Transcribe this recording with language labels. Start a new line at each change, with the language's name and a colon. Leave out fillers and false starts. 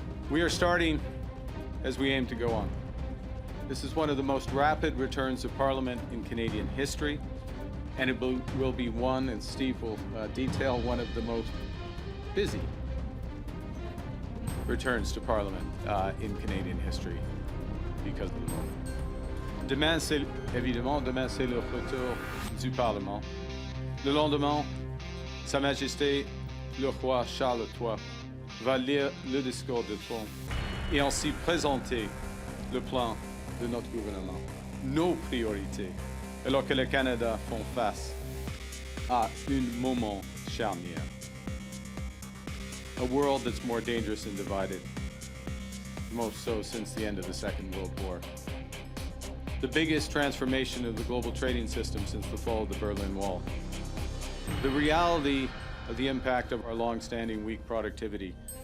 English: We are starting as we aim to go on. This is one of the most rapid returns to Parliament in Canadian history, and it will be one, and Steve will detail, one of the most busy returns to Parliament in Canadian history because of the vote.
French: Demain, c'est le retour du Parlement. Le lendemain, Sa Majesté, le roi Charles III, va lire le discours de trône et ainsi présenter le plan de notre gouvernement, nos priorités, alors que le Canada font face à un moment charnière.
English: A world that's more dangerous and divided, most so since the end of the Second World War. The biggest transformation of the global trading system since the fall of the Berlin Wall. The reality of the impact of our long-standing weak productivity